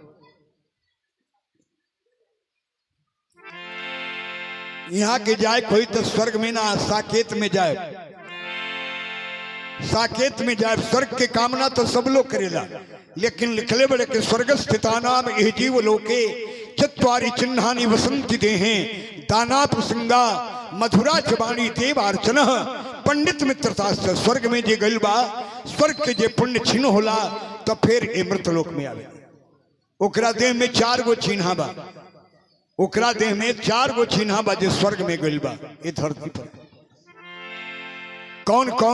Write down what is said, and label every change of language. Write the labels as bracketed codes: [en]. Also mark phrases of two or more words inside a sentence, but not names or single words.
[bho] यहाँ के जाए कोई तो स्वर्ग में ना, साकेत में जाए, साकेत में जाए। स्वर्ग के कामना तो सब लोग करेला, लेकिन लिखले बड़े के [sa] स्वर्ग स्थितानाम एह जीव लोके चत्वारि चिन्हानि वसंति देहे दाना प्रसंगा मधुरा चबाणी देवार्चन पंडित मित्रता [bho] से। स्वर्ग में जे गइल बा, स्वर्ग के जे पुण्य छिन्न होला तो फिर ए मृतलोक में आवे। ओकरा देह में 4 गो चिन्हा बा, ओकरा देह में 4 गो चिन्हा बा जे स्वर्ग में गइल बा। ये धरती पर कौन कौन?